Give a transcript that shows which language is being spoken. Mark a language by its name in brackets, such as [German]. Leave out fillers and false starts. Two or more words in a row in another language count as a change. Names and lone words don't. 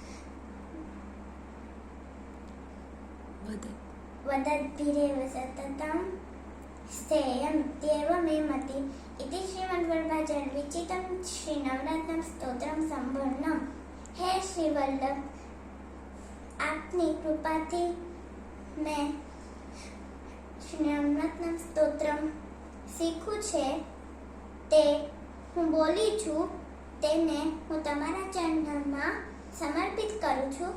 [Sanskrit] वदद्भिरेव सततं स्थेयमित्येव मे मति इति श्रीमद्वल्लभाचार्यविरचितं श्रीनवरत्न स्तोत्रम संपूर्णम। हे श्रीवल्लभ, [Gujarati] આપની કૃપાથી મેં શ્રીનવરત્ન સ્તોત્રમ શીખ્યું છે તે હું બોલી છું તેને હું તમારા ચરણોમાં સમર્પિત કરું છું.